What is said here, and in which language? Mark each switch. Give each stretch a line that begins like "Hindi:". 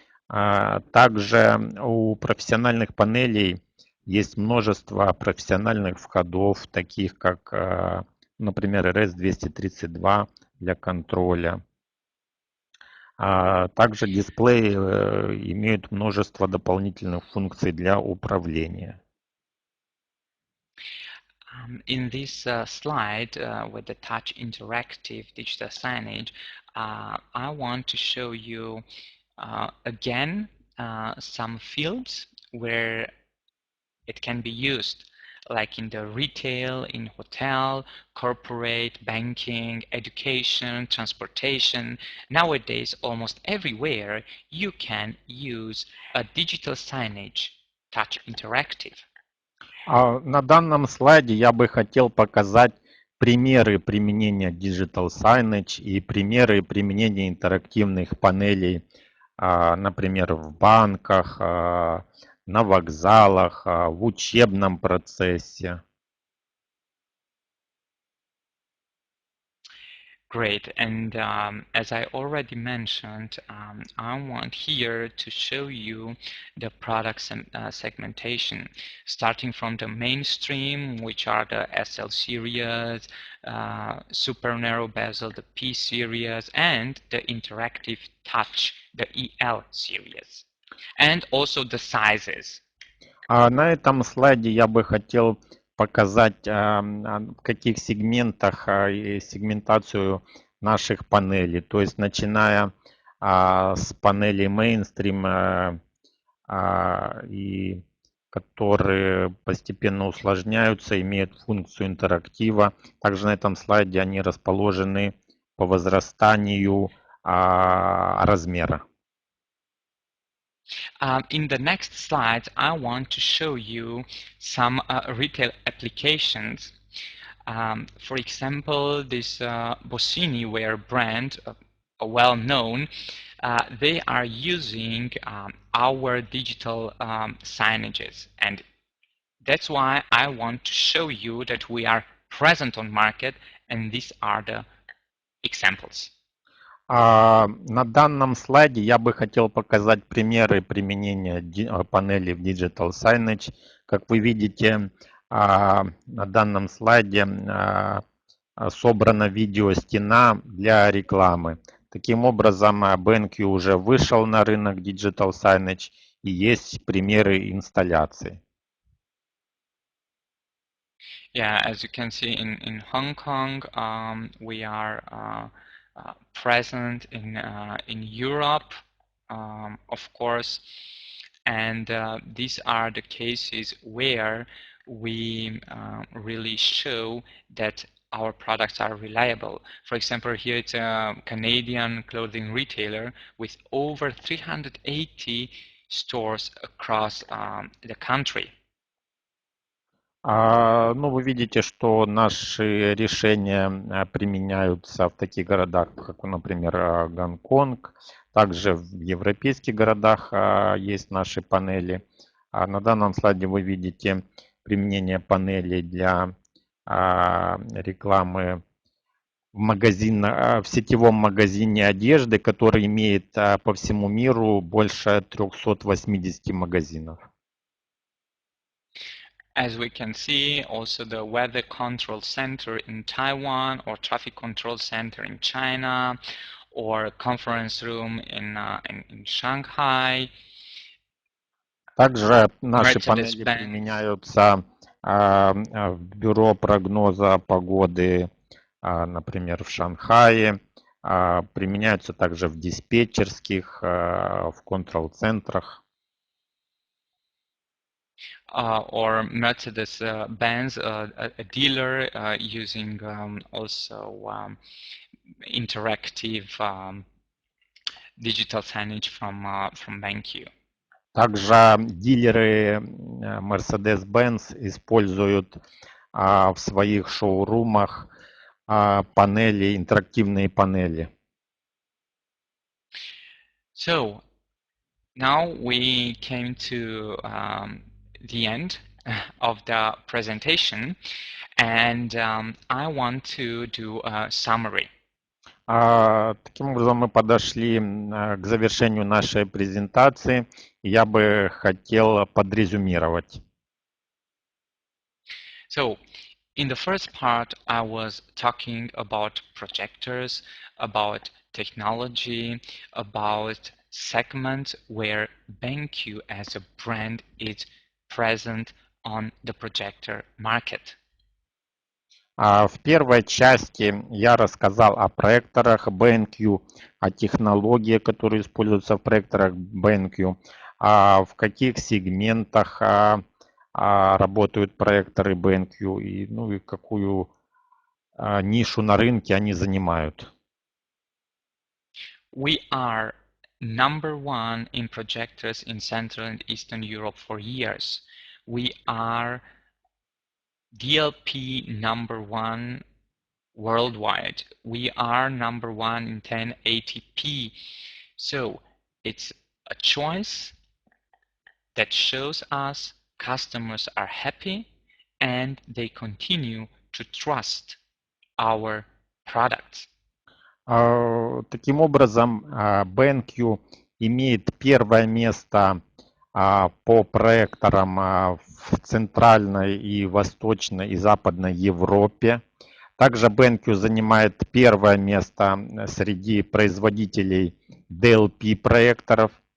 Russian: Также у профессиональных панелей есть множество профессиональных входов, таких как, например, RS-232 для контроля. Также дисплеи имеют множество дополнительных функций для управления.
English: In this slide with the touch interactive digital signage, I want to show you again some fields where it can be used, like in the retail, in hotel, corporate, banking, education, transportation. Nowadays, almost everywhere, you can use a digital signage, touch interactive.
Russian: На данном слайде я бы хотел показать примеры применения Digital Signage и примеры применения интерактивных панелей, например, в банках, на вокзалах, в учебном процессе.
English: Great. And as I already mentioned, I want here to show you the product segmentation, starting from the mainstream, which are the SL series, super narrow bezel, the P series, and the interactive touch, the EL series, and also the sizes.
Russian: На этом слайде я бы хотел показать, в каких сегментах и сегментацию наших панелей. То есть начиная с панелей Mainstream, и которые постепенно усложняются, имеют функцию интерактива. Также на этом слайде они расположены по возрастанию размера.
English: In the next slide, I want to show you some retail applications. For example, this Bossini wear brand, well known, they are using our digital signages, and that's why I want to show you that we are present on market, and these are the examples.
Russian: На данном слайде я бы хотел показать примеры применения панели в Digital Signage. Как вы видите, на данном слайде собрана видеостена для рекламы. Таким образом, BenQ уже вышел на рынок Digital Signage и есть примеры инсталляции.
English: Yeah, as you can see in Hong Kong, we are present in Europe, of course, and these are the cases where we really show that our products are reliable. For example, here it's a Canadian clothing retailer with over 380 stores across the country.
Russian: Ну, вы видите, что наши решения применяются в таких городах, как, например, Гонконг. Также в европейских городах есть наши панели. На данном слайде вы видите применение панелей для рекламы в сетевом магазине одежды, который имеет по всему миру больше 380 магазинов.
English: As we can see, also the weather control center in Taiwan, or traffic control center in China, or conference room in Shanghai.
Russian: Также наши панели применяются в бюро прогноза погоды, например, в Шанхае. Применяются также в диспетчерских, в контрол-центрах.
English: Or Mercedes-Benz, a dealer using also interactive digital signage from BenQ.
Russian: Также дилеры Mercedes-Benz используют в своих шоурумах панели, интерактивные панели.
English: So now we came to the end of the presentation, and I want to do a summary.
Russian: Таким образом, мы подошли к завершению нашей презентации. Я бы хотел подрезюмировать.
English: So, in the first part, I was talking about projectors, about technology, about segments where BenQ as a brand is present on the projector market.
Russian: В первой части я рассказал о проекторах BenQ, о технологии, которые используются в проекторах BenQ, в каких сегментах работают проекторы BenQ и какую нишу на рынке они занимают.
English: We are number one in projectors in Central and Eastern Europe for years. We are DLP number one worldwide. We are number one in 1080p. So it's a choice that shows us customers are happy and they continue to trust our products.
Russian: Таким образом, BenQ имеет первое место по проекторам в Центральной и Восточной и Западной Европе. Также BenQ занимает первое место среди производителей DLP проекторов.